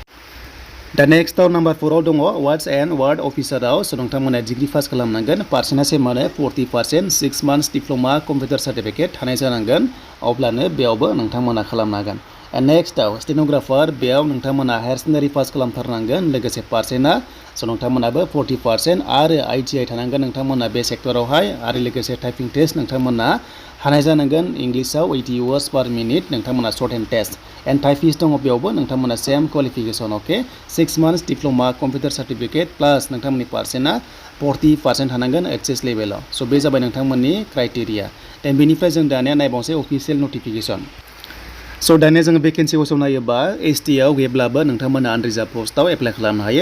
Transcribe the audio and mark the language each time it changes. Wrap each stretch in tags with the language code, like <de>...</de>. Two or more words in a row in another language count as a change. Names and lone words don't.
<brx>दा नेक्स्टआव नाम्बार 4आव दङ</brx> <en>wards and ward officerao</en> <brx>स' नोंथांमोना</brx> <en>degree pass</en> <brx>खालामनांगोन पार्सेन्टआ सेमानो 40%</brx> <en>6 months diploma computer certificate</en> <brx>थानाय जानांगोन अब्लानो बेयावबो नोंथांमोना खालामनो हागोन।</brx> <en>and nextao stenographer</en> <brx>बेयाव नोंथांमोना</brx> <en>higher secondary pass</en> <brx>खालामथारनांगोन लोगोसे पार्सेन्टआ स' नोंथांमोनाबो 40% आरो आइटिआइ थानांगोन नोंथांमोना बे सेक्टरावहाय आरो लोगोसे</brx> <en>typing test</en> <brx>नोंथांमोना हानाय जानांगोन इंलिसाव</brx> <en>80 words per minute</en> <brx>नोंथांमोना</brx> <en>short and test. and typist</en> <brx>दङ बेयावबो नोंथांमोना</brx> <en>same qualification.</en> <brx>अके</brx> <en>6 months diploma computer certificate plus</en> <brx>नोंथांमोननि पार्सेन्टआ 40% थानांगोन</brx> <en>HS levelao.</en> <brx>स' बे जाबाय नोंथांमोननि क्राइटेरिया। देन बेनिफ्राय जों दानिया नायबावनोसै</brx> <en>official notification.</en> <brx>स' दानिया जोङो</brx> <en>vacancy postao</en> <brx>नायोबा एसटिआव गैयाब्लाबो नोंथांमोना</brx> <en>unreserve postao apply</en> <brx>खालामनो हायो।</brx>